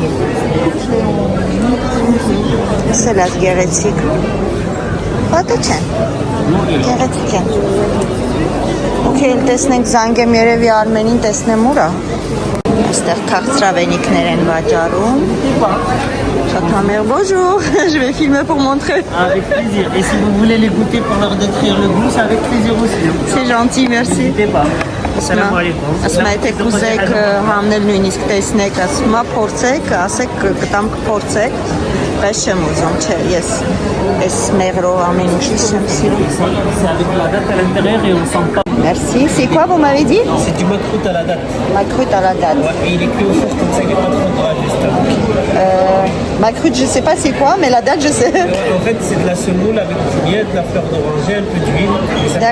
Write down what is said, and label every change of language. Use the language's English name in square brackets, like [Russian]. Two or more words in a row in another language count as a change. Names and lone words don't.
[Armenian] Սել ես գեղեցիկ։ Պատը չեն, գեղեցիկ են։ Ոքեյլ տեսնենք զանգեմ երևի Արմենին տեսնեմ ուրա։ Այստեղ քաղցրավենիքներ են վաճառում։ Շատ համեղ, [French] bonjour, je vais filmer pour montrer. Avec plaisir. Et si vous voulez les goûter pour leur décrire le goût, c'est avec plaisir aussi. C'est gentil, merci. N'hésitez pas. [Arabic] السلام عليكم. [Armenian] Ասում եմ, եթե կուզեք համնել նույնիսկ տեսնեք, ասում եմ, փորձեք, ասեք, կտամ կփորձեք, բայց չեմ ուզում, չէ, ես այս մեղրով ամեն ինչ չեմ սիրում։ [French] C'est avec la date à l'intérieur et on sent pas. Merci. C'est quoi, vous m'avez dit? C'est du macroute à la date. Macrute à la date. Ouais, et il est cuit au four comme ça, il n'y a pas trop de gras juste. Macrute, je sais pas c'est quoi, mais la date, je sais. En fait, c'est de la semoule avec du miel, de la fleur d'oranger, un peu d'huile et simplement